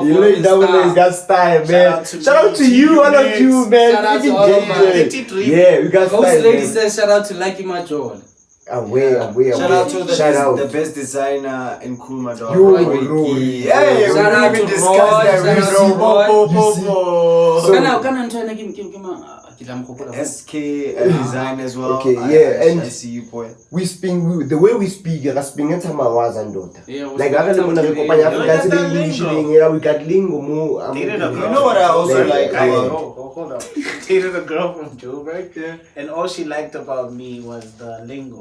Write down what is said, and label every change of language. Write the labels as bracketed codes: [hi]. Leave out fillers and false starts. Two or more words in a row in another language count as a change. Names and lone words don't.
[en] Eloy Double X got style, man. Shout out to you, all of you, man. Shout out to all of my Yeah, we got Ghost style. Lady says shout out to Lucky Major. Away. Shout out to Shout out. the best designer in Kuma, dog. Yo, Roy Roy. Key. Hey, we Shout out didn't even to discuss Roy, that. shout out to We Roy. know. So- [tn] Kana ntwana ke [en] SK design as well. Okay, yeah, and- I see you, boy. The way we speak, we speak at Tamawaza and daughter. Yeah, we Like speak I don't know Tamil. Africans Yeah, in that English, lingo. we got lingo more. Dated a You girl. know what I also like Guys, about- hold up. Dated a girl from Joburg, and all she liked about me was the lingo.